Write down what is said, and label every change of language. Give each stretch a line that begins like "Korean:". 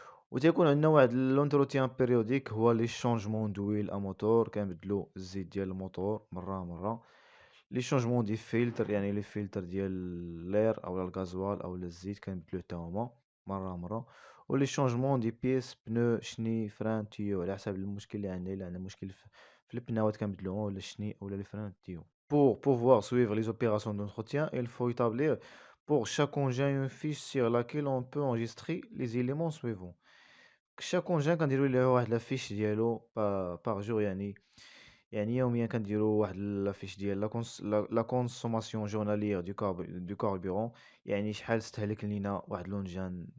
Arabic: وتيكون عندنا واحد لونتروتيان بيريوديك، هو لي شونجمون دويل ا موتور، كنبدلو الزيت ديال الموتور مره. لي شونجمون دي فلتر، يعني لي فلتر ديال لير اولا الغازوال اولا الزيت كنبدلوه حتى هما مره. ولي شونجمون دي بيس بنو شني فران تيو، على حسب المشكل اللي عندنا. الا عندنا مشكل في البناوات كنبدلوهم، ولا الشني اولا لي فران تيو.
French: Pour pouvoir suivre les opérations d'entretien, il faut établir pour chaque engin une fiche sur laquelle on peut enregistrer les éléments suivants.
Arabic: chaque engin كنديروا له واحد لافيش ديالو باغ جور، يعني يوميا كنديروا واحد لافيش ديال لا كونسوماسيون جورناليير دو كاربورون، يعني شحال استهلك لينا واحد لونجان.